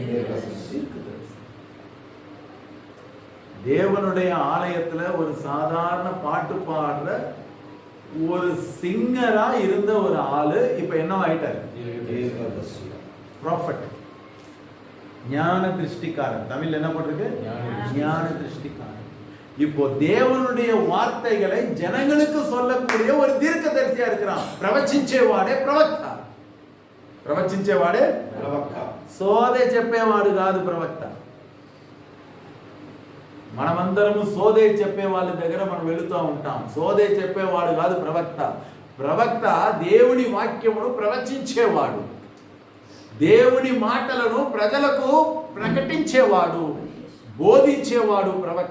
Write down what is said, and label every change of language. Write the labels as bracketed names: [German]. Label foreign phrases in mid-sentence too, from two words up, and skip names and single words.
[Tamil] தேவனுடைய ஆலயத்துல ஒரு சாதாரண பாட்டு பாடுற ஒரு சிங்கரா இருந்த ஒரு ஆளு இப்ப என்னவா ஆயிட்டாரு? ப்ராஃபட், ஞான திருஷ்டிக்காரன். தமிழ்ல என்ன போட்டிருக்கு? ஞான திருஷ்டிக்காரன். இப்போ தேவனுடைய வார்த்தைகளை ஜனங்களுக்கு சொல்லக்கூடிய ஒரு தீர்க்கதரிசியா இருக்கிறான். [Telugu] ప్రవచించేవాడే ప్రవక్త. ప్రవచించేవాడే ప్రవక్త. సోదే చెప్పేవాడు కాదు ప్రవక్త. మనమందరము సోదే చెప్పే వాళ్ళ దగ్గర మనం వెళుతూ ఉంటాం. సోదే చెప్పేవాడు కాదు ప్రవక్త. ప్రవక్త దేవుని వాక్యమును ప్రవచించేవాడు, దేవుని మాటలను ప్రజలకు ప్రకటించేవాడు, బోధించేవాడు ప్రవక్త.